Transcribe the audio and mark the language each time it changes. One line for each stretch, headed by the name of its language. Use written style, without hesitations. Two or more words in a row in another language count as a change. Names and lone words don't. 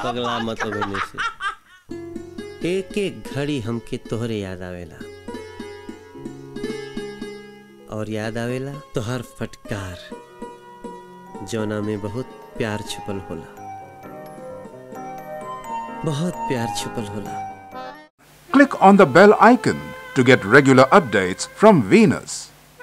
Bhojpuri: पगला मत होने से। एक एक घड़ी हमके तोहरे याद आवेला, और याद आवेला तो हर फटकार जौना में बहुत प्यार छुपल होला, बहुत प्यार छुपल होला।
English: Click on the bell icon to get regular updates from Venus.